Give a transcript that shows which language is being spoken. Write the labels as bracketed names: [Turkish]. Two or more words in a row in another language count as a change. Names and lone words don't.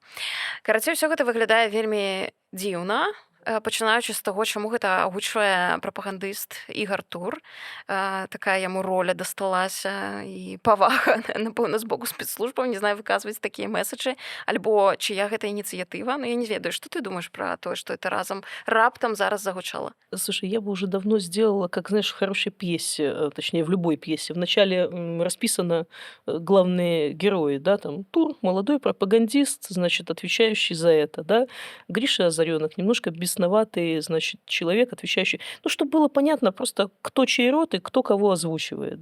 [Belarusian] Карацей, усё гэта выглядае вельмі дзіўна, пачынаючы з таго, чаму гэта агучвае прапагандыст Ігар Тур. Такая яму роля дасталася і павага, напэўна, з боку спецслужбаў, не знаю, выказваць такія месаджы, альбо чыя гэта ініцыятыва. Ну, я не ведаю, што ты думаешь пра тое, што это раптам зараз загучала? [Russian] Слушай, я бы уже давно сделала, как, знаешь, в хорошей пьесе, точнее, в любой пьесе. Вначале расписано главные герои, да, там Тур, молодой пропагандист, значит, отвечающий за это, да, Гриша Озарёнок, немножко бесноватый, значит, человек, отвечающий, ну, чтобы было понятно просто, кто чей род и кто кого озвучивает.